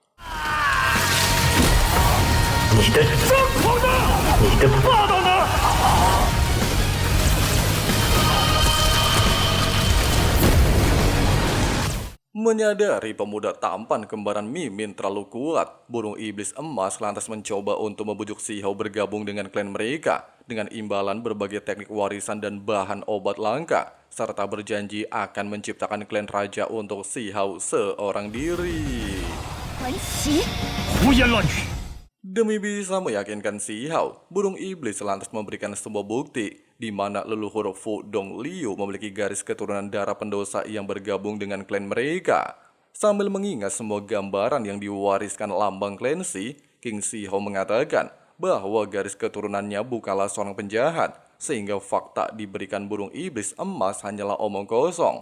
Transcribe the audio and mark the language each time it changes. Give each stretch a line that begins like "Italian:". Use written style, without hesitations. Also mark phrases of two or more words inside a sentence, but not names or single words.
Indonesian: Menyadari pemuda tampan kembaran Mimin terlalu kuat, burung iblis emas lantas mencoba untuk membujuk Si Hao bergabung dengan klan mereka dengan imbalan berbagai teknik warisan dan bahan obat langka. serta berjanji akan menciptakan klan raja untuk Si Hao seorang diri.
Chinese: 传奇。胡言乱语！
Indonesian: Demi bisa meyakinkan Si Hao, burung iblis lantas memberikan sebuah bukti di mana leluhur Fu Dongliu memiliki garis keturunan darah pendosa yang bergabung dengan klan mereka. Sambil mengingat semua gambaran yang diwariskan lambang klan Si, King Si Hao mengatakan bahwa garis keturunannya bukanlah seorang penjahat, sehingga fakta diberikan burung iblis emas hanyalah omong kosong.